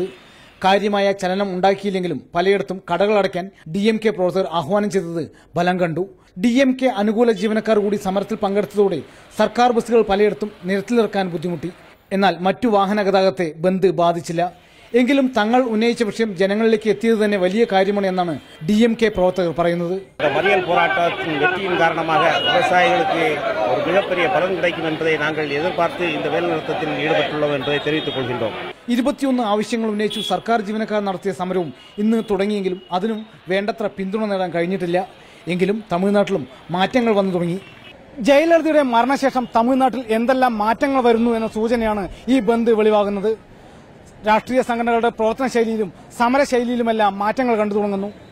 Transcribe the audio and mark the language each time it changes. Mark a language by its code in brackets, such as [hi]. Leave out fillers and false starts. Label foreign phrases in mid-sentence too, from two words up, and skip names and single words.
[ml] കാര്യമായ ചലനം ഉണ്ടാക്കിയില്ലെങ്കിലും പലയിടത്തും കടകളടയ്ക്കാൻ DMK പ്രവർത്തകർ ആഹ്വാനം ചെയ്തത് ഫലം കണ്ടു. DMK അനുകൂല ജീവനക്കാർ കൂടി സമരത്തിൽ പങ്കെടുത്തതോടെ സർക്കാർ ബസ്സുകൾ പലയിടത്തും നിരത്തിലിറക്കാൻ ബുദ്ധിമുട്ടി. എന്നാൽ മറ്റു വാഹന ഗതാഗതത്തെ ബന്ദ് ബാധിച്ചില്ല. എങ്കിലും തങ്ങൾ ഉന്നയിച്ച വിഷയം ജനങ്ങളിലേക്ക് എത്തിയത് തന്നെ വലിയ കാര്യമാണ് എന്നാണ് DMK പ്രവർത്തകർ പറയുന്നത്. [ta] மறியல் போராட்டத்தின் வெற்றியின் காரணமாக விவசாயிகளுக்கு ஒரு மிகப்பெரிய பலன் கிடைக்கும் என்பதை நாங்கள் எதிர்பார்த்து இந்த வேலைநிறுத்தத்தில் ஈடுபட்டுள்ளோம் என்பதை தெரிவித்துக் கொள்கின்றோம். [ml] 21 ആവശ്യങ്ങൾ ഉന്നയിച്ചു സർക്കാർ ജീവനക്കാർ നടത്തിയ സമരവും ഇന്ന് തുടങ്ങിയെങ്കിലും അതിനും വേണ്ടത്ര പിന്തുണ നേടാൻ കഴിഞ്ഞിട്ടില്ല. എങ്കിലും തമിഴ്നാട്ടിലും മാറ്റങ്ങൾ വന്നു തുടങ്ങി. ജയലളിതയുടെ മരണശേഷം തമിഴ്നാട്ടിൽ എന്തെല്ലാം മാറ്റങ്ങൾ വരുന്നു എന്ന സൂചനയാണ് ഈ ബന്ദ് വെളിവാകുന്നത്. രാഷ്ട്രീയ സംഘടനകളുടെ പ്രവർത്തന ശൈലിയിലും സമരശൈലിയിലുമെല്ലാം മാറ്റങ്ങൾ കണ്ടു തുടങ്ങുന്നു.